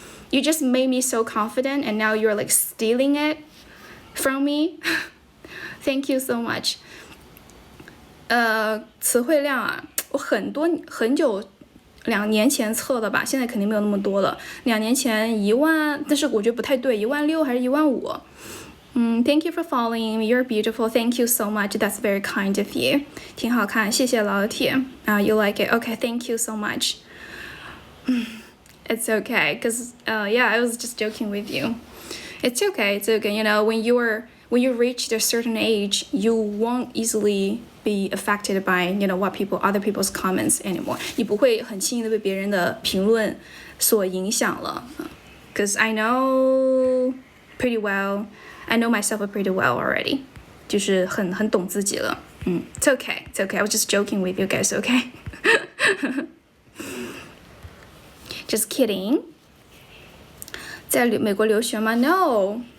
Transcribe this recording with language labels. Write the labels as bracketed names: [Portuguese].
[English] You just made me so confident, and now you're like stealing it from me. Thank you so much. [Chinese] 词汇量啊，我很久2年前测的吧，现在肯定没有那么多了。 2年前1万，但是我觉得不太对，16000还是15000。 [English] Thank you for following me. You're beautiful. Thank you so much. That's very kind of you. [Chinese] 挺好看，谢谢老铁。 [English] You like it? Okay, thank you so much. It's okay, cause yeah, I was just joking with you. It's okay. It's okay. You know, when you reach a certain age, you won't easily be affected by what other people's comments anymore. [Chinese] 你不会很轻易的被别人的评论所影响了。 [English] Cause I know pretty well. I know myself pretty well already. [Chinese] 就是很懂自己了。 [English] It's okay. It's okay. I was just joking with you guys. Okay. Just kidding. [Chinese] 在美国留学吗？ [English] No.